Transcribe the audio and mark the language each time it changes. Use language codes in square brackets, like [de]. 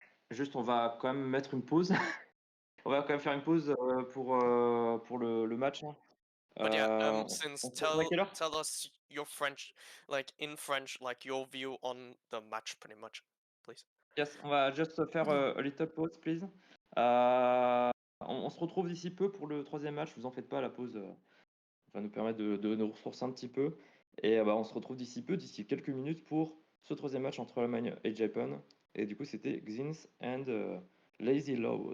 [fr] juste, on va quand même mettre une pause. On va quand même faire une pause pour le match. Hein. [en] But yeah, [fr] On [en] since [fr] se retrouve à quelle heure? [en] tell us your French, like in French, like your view on the match, pretty much, please. Yes, [fr] on va [en] just [fr] faire [en] a little pause, please. [fr] On se retrouve d'ici peu pour le troisième match. Vous en faites pas, la pause va nous permettre de nous ressourcer un petit peu. Et on se retrouve d'ici peu, d'ici quelques minutes pour ce troisième match entre l'Allemagne et le Japon. Et du coup, c'était Xins and Lazy Low.